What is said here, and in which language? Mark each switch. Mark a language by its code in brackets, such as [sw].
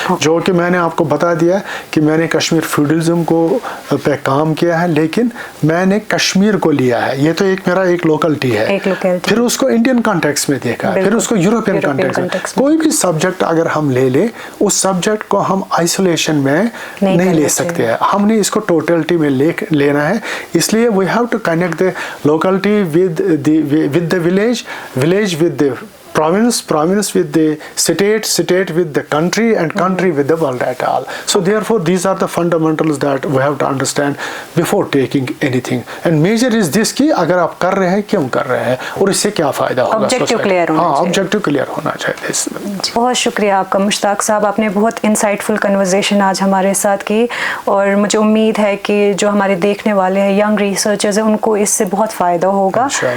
[ur] جو کہ میں نے آپ کو بتا دیا کہ میں نے کشمیر فیوڈلزم کو پہ کام کیا ہے، لیکن میں نے کشمیر کو لیا ہے. یہ تو میرا ایک لوکلٹی ہے. پھر اس کو انڈین کانٹیکس میں دیکھا، پھر اس کو یورپین کانٹیکس میں. کوئی بھی سبجیکٹ اگر ہم لے لیں اس سبجیکٹ کو ہم آئسولیشن میں نہیں لے سکتے ہیں. ہم نے اس کو ٹوٹلٹی میں لینا ہے. اس لیے [en] We have to connect the locality with the village with the province with the state with the country and country with the world at all. So therefore these are the fundamentals that we have to understand before taking anything. And major is this [ur] کہ اگر آپ کر رہے ہیں کیوں کر رہے ہیں اور اس سے کیا فائدہ ہوگا. آبجیکٹیو کلیئر ہونا چاہیے. بہت شکریہ آپ کا مشتاق صاحب، آپ نے بہت انسائٹفل کنورزیشن آج ہمارے ساتھ کی، اور مجھے امید ہے کہ جو ہمارے دیکھنے والے ہیں ینگ ریسرچرز ہیں ان کو اس سے بہت فائدہ ہوگا.